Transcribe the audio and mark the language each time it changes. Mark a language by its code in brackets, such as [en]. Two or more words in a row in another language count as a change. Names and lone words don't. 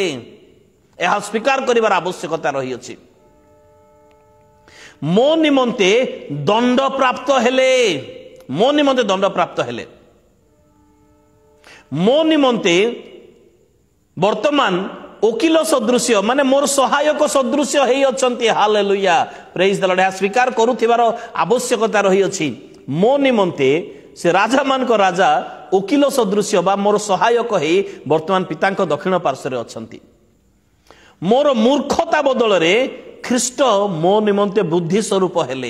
[or] ଏହା ସ୍ୱୀକାର କରିବାର ଆବଶ୍ୟକତା ରହି ଅଛି। ମୋ ନିମନ୍ତେ ଦଣ୍ଡ ପ୍ରାପ୍ତ ହେଲେ, ମୋ ନିମନ୍ତେ ଦଣ୍ଡ ପ୍ରାପ୍ତ ହେଲେ, ମୋ ନିମନ୍ତେ ବର୍ତ୍ତମାନ ଓକିଲ ସଦୃଶ୍ୟ ମାନେ ମୋର ସହାୟକ ସଦୃଶ୍ୟ ହୋଇ ଅଛନ୍ତି। [en] Hallelujah, praise the Lord. [or] ଏହା ସ୍ୱୀକାର କରୁଥିବାର ଆବଶ୍ୟକତା ରହି ଅଛି। ମୋ ନିମନ୍ତେ ସେ ରାଜା ମାନ କୋ ରାଜା ଓକିଲ ସଦୃଶ୍ୟ ବା ମୋର ସହାୟକ ହୋଇ ବର୍ତ୍ତମାନ ପିତାଙ୍କ ଦକ୍ଷିଣ ପାର୍ଶ୍ୱ ରେ ଅଛନ୍ତି। ମୋର ମୂର୍ଖତା ବଦଳ ରେ ଖ୍ରୀଷ୍ଟ ମୋ ନିମନ୍ତେ ବୁଦ୍ଧି ସ୍ୱରୂପ ହେଲେ।